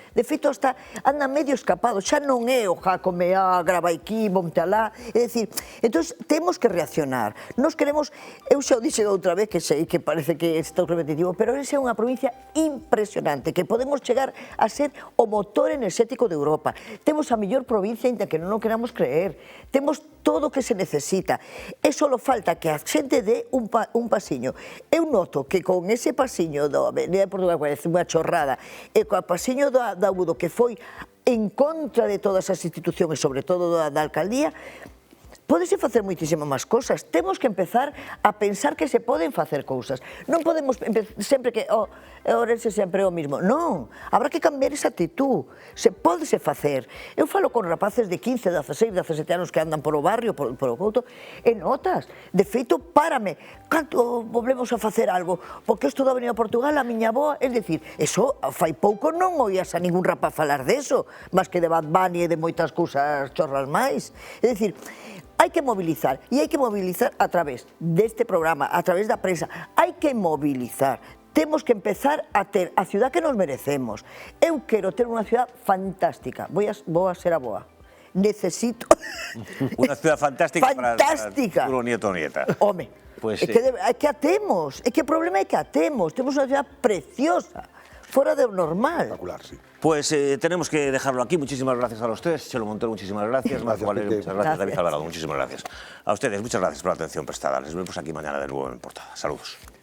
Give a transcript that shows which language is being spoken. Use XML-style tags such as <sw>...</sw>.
<gl>De feito, anda medio escapado, xa non é o Jácome, grava aquí, monte alá, é dicir, entón temos que reaccionar. Nos queremos, eu xa o dixe outra vez, que sei que parece que está repetitivo, pero esa é unha provincia impresionante, que podemos chegar a ser o motor enerxético de Europa. Temos a mellor provincia, ainda que non o queramos creer. Temos todo o que se necesita. E só falta que a xente dé un pasiño. Eu noto que con ese pasiño da Avenida de Portugal, parece unha chorrada, e co pasiño da Audo, que foi en contra de todas as institucións e sobre todo da alcaldía, pódese facer moitísimo máis cousas. Temos que empezar a pensar que se poden facer cousas. Non podemos sempre que Ourense sempre é o mismo. Non, habrá que cambiar esa actitud. Se pódese facer. Eu falo con rapaces de 15, 16, 17 anos que andan polo barrio, polo couto, e notas. De feito, párame, canto volvemos a facer algo? Porque isto da Avenida Portugal, a miña avoa, é dicir, eso fai pouco non oías a ningún rapaz falar deso, máis que de Bad Bunny e de moitas cousas chorras máis. É dicir, hai que mobilizar, e hai que mobilizar a través deste programa, a través da prensa, hai que mobilizar. Temos que empezar a ter a ciudad que nos merecemos. Eu quero ter unha ciudad fantástica, vou a ser a boa. Necesito...</gl> <es>Una ciudad fantástica, fantástica. para tu nieto o nieta.</es> <gl>Home, Pues é que a temos, é que o problema é que a temos unha ciudad preciosa, fora de normal. Espectacular, sí.</gl> <es>Pues tenemos que dejarlo aquí. Muchísimas gracias a los tres. Chelo Montero, muchísimas gracias. Marco Valerio, muchas gracias. David Alvarado, muchísimas gracias. A ustedes, muchas gracias por la atención prestada. Les vemos aquí mañana de nuevo en Portada. Saludos.</es>